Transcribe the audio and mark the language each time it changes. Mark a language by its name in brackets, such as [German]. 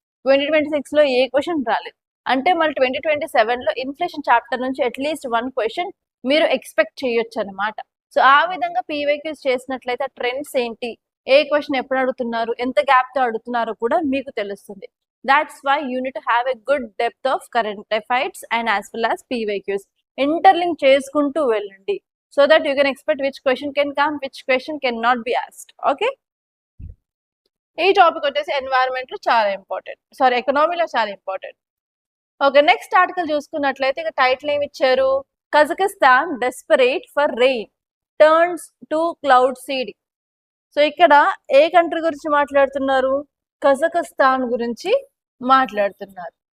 [Telugu] 2026 లో ఏ క్వశ్చన్ రాలేదు. అంటే మళ్ళీ 2027 లో ఇన్ఫ్లేషన్ చాప్టర్ నుంచి అట్లీస్ట్ 1 క్వశ్చన్ మీరు ఎక్స్పెక్ట్ చేయొచ్చు అనమాట. సో ఆ విధంగా PYQs చేసినట్లయితే ట్రెండ్స్ ఏంటి, ఏ క్వశ్చన్ ఎప్పుడు అడుగుతున్నారు, ఎంత గ్యాప్ తో అడుగుతున్నారో కూడా మీకు తెలుస్తుంది. [English] That's why you need to have a good depth of current affairs and as well as PYQs. [Telugu] Interlink చేసుకుంటూ వెళ్ళండి [English] so that you can expect which question can come, which question cannot be asked. Okay. [Telugu] ఈ topic వచ్చేసి environment లో చాలా important, sorry ఎకనామీలో చాలా important. Okay, next article చూసుకున్నట్లయితే ఇక title ఏమి ఇచ్చారు, [English] Kazakhstan desperate for rain turns to cloud seeding. [Telugu] So ఇక్కడ ఏ కంట్రీ గురించి మాట్లాడుతున్నారు, కజకిస్తాన్ గురించి మాట్లాడుతున్నారు.